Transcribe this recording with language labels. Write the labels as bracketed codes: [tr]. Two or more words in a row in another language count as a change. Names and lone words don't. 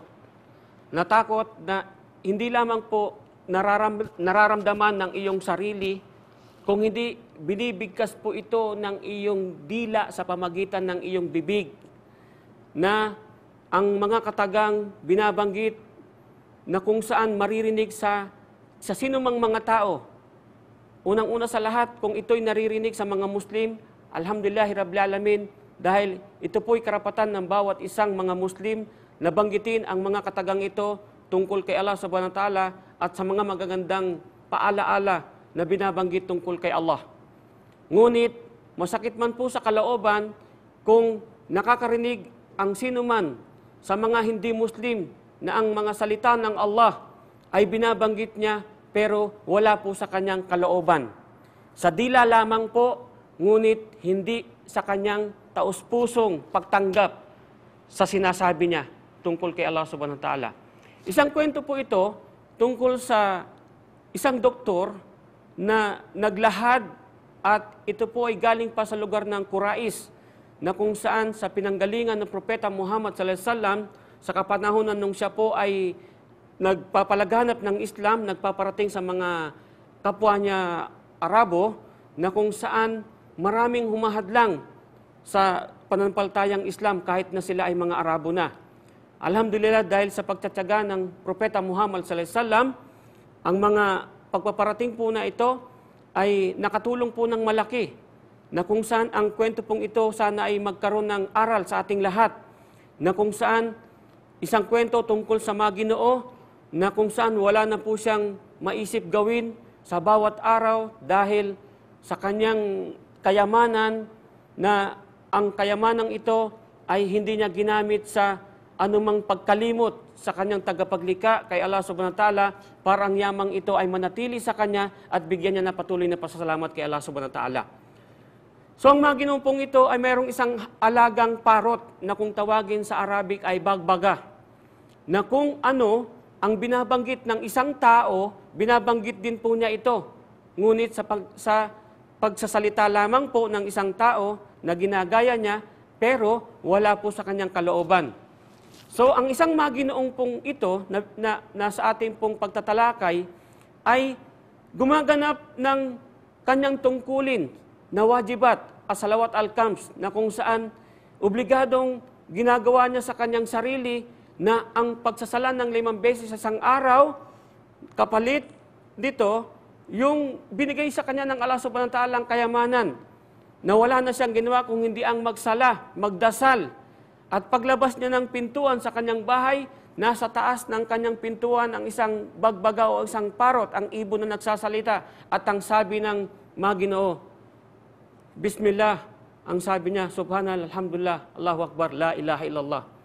[tl] Na takot na hindi lamang po nararamdaman ng iyong sarili, kung hindi binibigkas po ito ng iyong dila sa pamagitan ng iyong bibig, na ang mga katagang binabanggit na kung saan maririnig sa sinumang mga tao. Unang-una sa lahat, kung ito'y naririnig sa mga Muslim, [ar] الحمد لله رب العالمين, [tl] dahil ito po'y karapatan ng bawat isang mga Muslim na banggitin ang mga katagang ito tungkol kay Allah [ar] سبحانه وتعالى [tl] at sa mga magagandang paalaala na binabanggit tungkol kay Allah. Ngunit, masakit man po sa kalooban kung nakakarinig ang sinuman sa mga hindi Muslim na ang mga salita ng Allah ay binabanggit niya pero wala po sa kanyang kalooban. Sa dila lamang po, ngunit hindi sa kanyang taus-pusong pagtanggap sa sinasabi niya tungkol kay Allah [ar] سبحانه وتعالى. [tl] Isang kwento po ito tungkol sa isang doktor na naglahad at ito po ay galing pa sa lugar ng Quraysh na kung saan sa pinanggalingan ng Propeta Muhammad [ar] صلى الله عليه وسلم [tl] sa kapanahunan nung siya po ay nagpapalaganap ng Islam, nagpaparating sa mga kapwa niya Arabo na kung saan maraming humahadlang sa pananampalatayang Islam kahit na sila ay mga Arabo na. Alhamdulillah, dahil sa pagtatyaga ng Propeta Muhammad [ar] صلى الله عليه وسلم, [tl] ang mga pagpaparating po na ito ay nakatulong po ng malaki na kung saan ang kwento pong ito sana ay magkaroon ng aral sa ating lahat, na kung saan isang kwento tungkol sa mga Ginoo na kung saan wala na po siyang maisip gawin sa bawat araw dahil sa kanyang kayamanan, na ang kayamanang ito ay hindi niya ginamit sa anumang pagkalimot sa kanyang tagapaglikha kay Allah [ar] سبحانه وتعالى, [tl] para ang yamang ito ay manatili sa kanya at bigyan niya na patuloy na pasasalamat kay Allah [ar] سبحانه وتعالى. [tl] So ang mga ginumpong ito ay mayroong isang alagang parot na kung tawagin sa Arabic ay bagbaga, na kung ano ang binabanggit ng isang tao, binabanggit din po niya ito. Ngunit sa pagsasalita lamang po ng isang tao na ginagaya niya, pero wala po sa kanyang kalooban. So, ang isang maginoong pong ito na nasa ating pong pagtatalakay ay gumaganap ng kanyang tungkulin na [ar] واجبات، الصلوات الخمس, [tl] na kung saan obligadong ginagawa niya sa kanyang sarili na ang pagsasalan ng 5 beses sa isang araw, kapalit dito, yung binigay sa kanya ng Allah [ar] سبحانه وتعالى [tl] ang kayamanan, na wala na siyang ginawa kung hindi ang magsala, magdasal. At paglabas niya ng pintuan sa kanyang bahay, nasa taas ng kanyang pintuan ang isang bagbaga o isang parot, ang ibon na nagsasalita. At ang sabi ng mga Ginoo, Bismillah, ang sabi niya, [ar] سبحان الله، الحمد لله، الله أكبر، لا إله إلا الله.